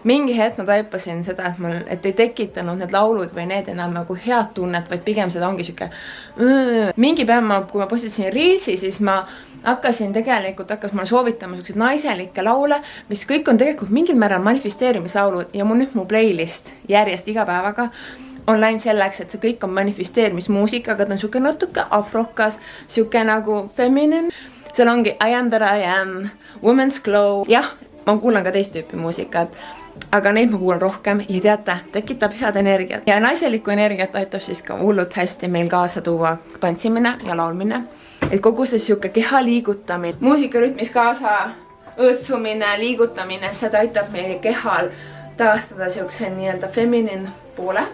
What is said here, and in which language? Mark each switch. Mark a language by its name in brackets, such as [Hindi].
[Estonian] Mingi hetk ma taipasin seda, et ei tekitanud need laulud või need enam nagu head tunnet, vaid pigem seda ongi siuke mingi päev kui ma postitasin Reelsi, siis ma hakkas mulle soovitama sellised naiselikke laule, mis kõik on tegelikult mingil määral manifesteerimislaulud ja nüüd mu playlist järjest iga päevaga on läinud selleks, et see kõik on manifesteerimismuusika, aga ta on siuke natuke afrokas, siuke nagu feminine. Seal ongi [English] I am that I am, women's glow. [Estonian] Jah, ma kuulan ka teist tüüpi muusikat, aga neid ma kuulan rohkem ja teate, tekitab head energiat. Ja naiselikku energiat aitab siis ka hullult hästi meil kaasa tuua tantsimine ja laulmine. Et kogu see siuke keha liigutamine, muusikarütmis kaasa õõtsumine, liigutamine, seda aitab meie kehal taastada siukse nii-öelda feminin poole.